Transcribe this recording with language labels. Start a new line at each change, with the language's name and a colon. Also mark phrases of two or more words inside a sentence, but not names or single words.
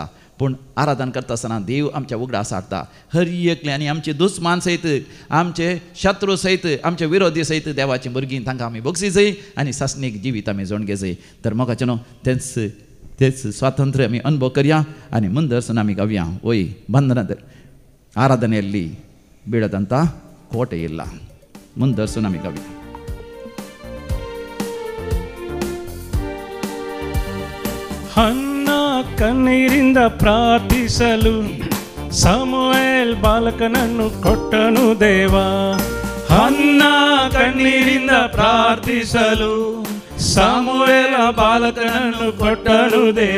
Konkani: पूण आराधन करता आसतना देव आमच्या उगडास हाडटा. हर एकले आनी आमचे दुस्मान सयत, आमचे शत्रू सयत, आमचे विरोधी सयत देवाची भुरगीं तांकां आमी बक्षिजय आनी सासणीक जिवीत आमी जोडगेजय. तर मोगाच्यान तेच स्वातंत्र्य आमी अनुभव करया आनी ಮುಂದರ್ಸನ आमी गावया.
Kannada: ओय ಬಂಧನದ ಆರಾಧನೆಯಲ್ಲಿ ಬೀಳದಂಥ ಕೋಟೆ ಇಲ್ಲ.
Konkani: ಮುಂದರ್ಸನ आमी गावया.
Kannada: ಹನ್ನ ಕಣ್ಣೀರಿಂದ ಪ್ರಾರ್ಥಿಸಲು ಸಮುವೇಲ್ ಬಾಲಕನನ್ನು ಕೊಟ್ಟನು ದೇವ. ಹನ್ನ ಕಣ್ಣೀರಿಂದ ಪ್ರಾರ್ಥಿಸಲು ಸಮುವೇಲ ಬಾಲಕನನ್ನು ಕೊಟ್ಟನು ದೇವ.